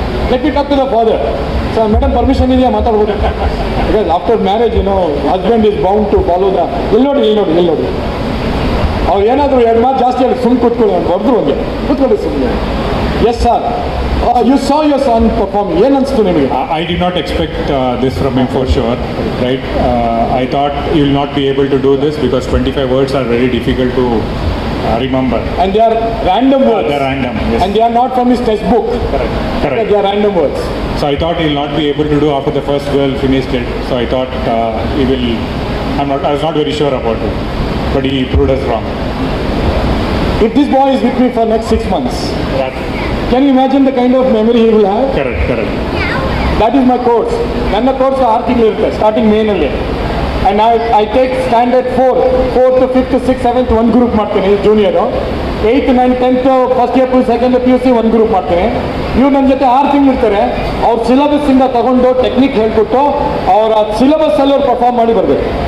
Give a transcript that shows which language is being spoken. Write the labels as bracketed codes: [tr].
[en] Let me talk to the father. So, madam, permission [kn] ಇದೆಯಾ ಮಾತಾಡ್ಬೋದು? [en] Because after marriage, husband is bound to follow the... [kn] ಇಲ್ಲಿ ನೋಡಿ. ಅವ್ರು ಏನಾದರೂ 2 ಮಾತು ಜಾಸ್ತಿ ಹೇಳಿ ಸುಮ್ಮನೆ ಕೂತ್ಕೊಳ್ಳಿ ಅಂತ ಹೊಡೆದ್ರು ಒಂದೇ. ಕೂತ್ಕೊಳ್ಳಿ ಸುಮ್ಮನೆ. [en] Yes sir, you saw your son perform. [kn] ಏನು ಅನಿಸ್ತು ನಿಮಗೆ? [en] I did not expect this from him for sure, right? I thought he will not be able to do this because 25 words are very difficult to remember. And they are random words. They are random, yes. And they are not from his textbook. Correct. They are random words. So I thought he will not be able to do after the first girl finished it. So I thought he will... I was not very sure about it. But he proved us wrong. If this boy is with me for next 6 months, That, can you imagine the kind of memory he will have? correct. That is my course. [kn] ನನ್ನ course 6 ತಿಂಗಳು ಇರುತ್ತೆ, starting ಮೇನಲ್ಲಿ. [en] and I take standard [kn] 4th, 5th, 6th, 7th ಒಂದು group ಮಾಡ್ತೀನಿ junior. 8th, 9th, 10th first year second PUC ಒಂದು group ಮಾಡ್ತೀನಿ. ಇವ್ರು ನನ್ನ ಜೊತೆ 6 ತಿಂಗಳು ಇರ್ತಾರೆ. ಅವ್ರ ಸಿಲೆಬಸ್ಸಿಂದ ತಗೊಂಡು ಟೆಕ್ನಿಕ್ ಹೇಳ್ಕೊಟ್ಟು ಅವರ ಸಿಲೆಬಸ್ಸಲ್ಲಿ ಅವ್ರು ಪರ್ಫಾರ್ಮ್ ಮಾಡಿ ಬರಬೇಕು.